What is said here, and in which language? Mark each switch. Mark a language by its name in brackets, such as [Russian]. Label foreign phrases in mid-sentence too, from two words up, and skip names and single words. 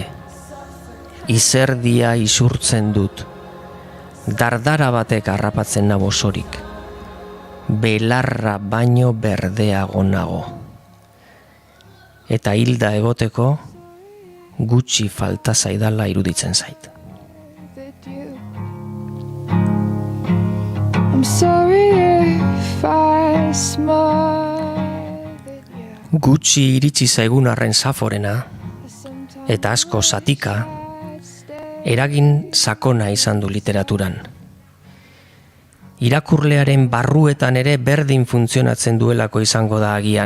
[Basque] Izerdia isurtzen dut. Dardara batek harrapatzen nago osorik. Belarra baino berdeago nago. Eta hilda egoteko gutxi falta zaidala iruditzen zait. [English] I'm sorry if I smile. [Basque] Gutxi iritsi zaigun arren Saforena, eta asko zatika, eragin sakona izan du literaturan. Irakurlearen barruetan ere berdin funtzionatzen duelako izango da agian.